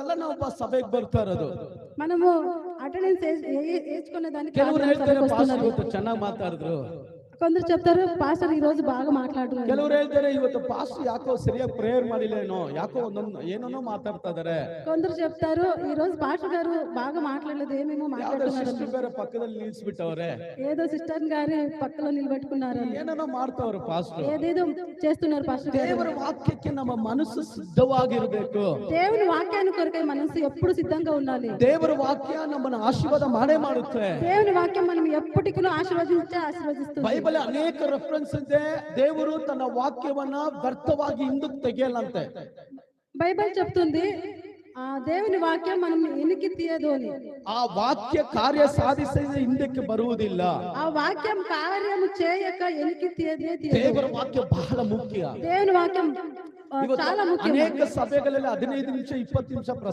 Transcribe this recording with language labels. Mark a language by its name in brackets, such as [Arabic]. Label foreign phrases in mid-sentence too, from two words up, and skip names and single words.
[Kannada] ನಾವು ಸಭೆಗೆ ಬರ್ತಾ ಇರೋದು. [Telugu] మనము అటెండెన్స్ వేసుకునే దానికి [Kannada] ಕೆಲವರು ಹೇಳ್ತಾರೆ ಪಾಸ್ಟರ್ ಇವತ್ತು ಚೆನ್ನಾಗಿ ಮಾತಾಡಿದ್ರು, [Telugu] కొందరు చెప్తారు పాస్టర్ ఈ రోజు బాగా మాట్లాడారు, [Kannada] ಕೆಲವರು ಹೇಳ್ತಾರೆ ಇವತ್ತು ಪಾಸ್ಟರ್ ಯಾಕೋ ಸರಿಯಾಗಿ ಪ್ರೇಯರ್ ಮಾಡಿಲ್ಲೇನೋ, ಯಾಕೋ ಒಂದೊಂದು ಏನೇನೋ ಮಾತಾಡ್ತಾ ಇದಾರೆ. [Telugu] కొందరు చెప్తారు ఈ రోజు పాస్టర్ గారు బాగా మాట్లాడలేదు, ఏమేమో మాట్లాడుతున్నారు, [Kannada] ಸಿಸ್ಟರ್ ಬೇರೆ ಪಕ್ಕದಲ್ಲಿ ನಿಲ್ಸ್ಬಿಟ್ಟವ್ರೆ, [Telugu] ఏదో సిస్టర్ గారి పక్కలో నిలబెట్టుకున్నారు, [Kannada] ಏನೇನೋ ಮಾಡ್ತಾವ್ರೆ ಪಾಸ್ಟರ್. [Telugu] ఏదేదో చేస్తున్నారు పాస్టర్ గారు. [Kannada] ದೇವರ ವಾಕ್ಯಕ್ಕೆ ನಮ್ಮ ಮನಸ್ಸು ಸಿದ್ಧವಾಗಿರಬೇಕು. [Telugu] దేవుని వాక్యాన్ని కొరకై మనసు ఎప్పుడు సిద్ధంగా ఉండాలి. [Kannada] ದೇವರ ವಾಕ್ಯ ನಮ್ಮನ್ನು ಆಶೀರ್ವಾದ ಮಾಡೇ ಮಾಡುತ್ತೆ. [Telugu] దేవుని వాక్యం మనం ఎప్పటికీ ఆశీర్వదిస్తుంది. [Kannada] ಬೈಬಲ್ ಅನೇಕ ರೆಫರೆನ್ಸ್ ಇದೆ. ದೇವರು ತನ್ನ ವಾಕ್ಯವನ್ನ ವ್ಯರ್ಥವಾಗಿ ಹಿಂದಕ್ಕೆ ತೆಗೆಯಲ್ಲಂತೆ. [Telugu] బైబిల్ చెప్తుంది ఆ దేవుని వాక్యం మనం ఎనికి తీయదు అని. [Kannada] ಆ ವಾಕ್ಯ ಕಾರ್ಯ ಸಾಧಿಸದೆ ಹಿಂದಕ್ಕೆ ಬರುವುದಿಲ್ಲ. [Telugu] ఆ వాక్యం కార్యము చేయక ఎనికి తీయదే తీయదు. [Kannada] ದೇವರ ವಾಕ್ಯ ಬಹಳ ಮುಖ್ಯ. [Telugu] దేవుని వాక్యం చాలా ముఖ్యం. [Kannada] ಅನೇಕ ಸಭೆಗಳಲ್ಲಿ 15 ನಿಮಿಷ 20 ನಿಮಿಷ